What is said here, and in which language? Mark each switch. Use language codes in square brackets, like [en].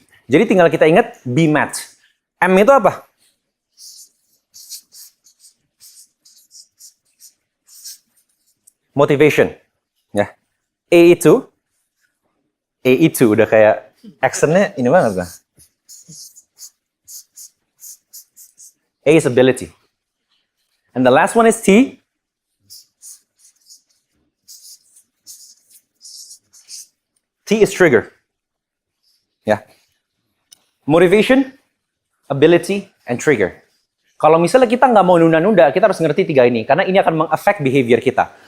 [id] Jadi tinggal kita ingat B match. M itu apa? [en] Motivation, ya. [id] A itu udah kayak accentnya ini banget kan. [en] A is ability, and the last one is T. T is trigger, ya. Motivation, ability, and trigger. [id] Kalau misalnya kita nggak mau nunda-nunda, kita harus ngerti 3 ini, karena ini akan meng-affect behavior kita.